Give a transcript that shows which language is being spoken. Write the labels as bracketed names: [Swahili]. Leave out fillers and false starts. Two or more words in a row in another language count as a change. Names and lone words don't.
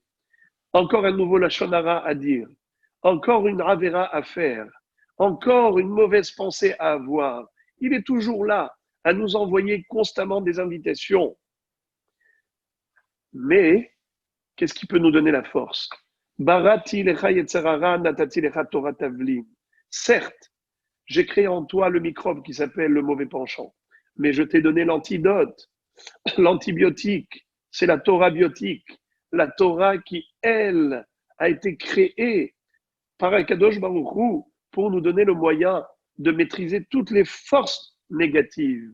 [French] Encore un nouveau [Hebrew] לשון הרע [French] à dire. Encore une Avera à faire. Encore une mauvaise pensée à avoir. Il est toujours là à nous envoyer constamment des invitations. Mais, qu'est-ce qui peut nous donner la force? [Hebrew] בראתי לך יצר הרע, נתתי לך תורה תבלין. [French] Certes, j'ai créé en toi le microbe qui s'appelle le mauvais penchant, mais je t'ai donné l'antidote. L'antibiotique, c'est la Torah biotique. La Torah qui, elle, a été créée par Akadosh Baruch Hu pour nous donner le moyen de maîtriser toutes les forces négatives.